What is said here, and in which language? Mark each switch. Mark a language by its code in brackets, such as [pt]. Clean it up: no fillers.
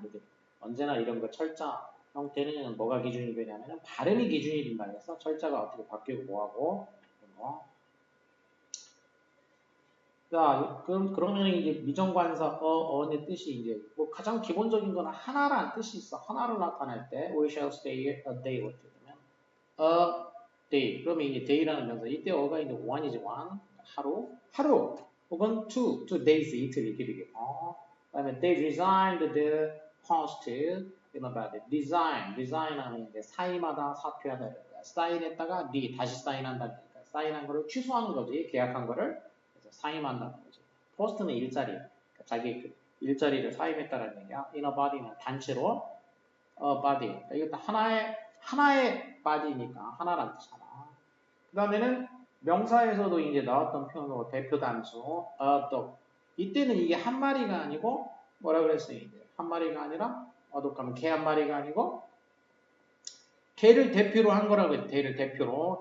[ko] 이렇게 언제나 이런 거 철자 형태는 뭐가 기준이 되냐면 발음이 기준이 된다 해서 철자가 어떻게 바뀌고 뭐하고 그런 거. 자, 그러면 이제 미정관사 어의 뜻이 이제 뭐 가장 기본적인 건 하나라는 뜻이 있어. 하나를 나타낼 때 [en] we shall stay a day [ko] 어떻게 되면 a day. 그러면 이제 day라는 명사. 이때 어가 이제 one이지 one 하루 혹은 two days 이틀 이렇게 되겠고. [en] 그다음에 they resigned the post about it. [ko] design하면 이제 사임하다 사퇴하다 이런 거야. 사인했다가 다시 사인한다는 거니까 사인한 거를 취소하는 거지. 계약한 거를. 사임한다는 거죠. 포스트는 일자리, 그러니까 자기 그 일자리를 사임했다는 얘기야. in a body는 단체로, body. 그러니까 이것도 하나의 body니까 하나라는 뜻이잖아. 그 다음에는 명사에서도 이제 나왔던 표현으로 대표 단수, dog. 이때는 이게 한 마리가 아니고 뭐라 그랬어요? 이제 한 마리가 아니라 dog하면 개 한 마리가 아니고 개를 대표로 한 거라고 해요. 개를 대표로.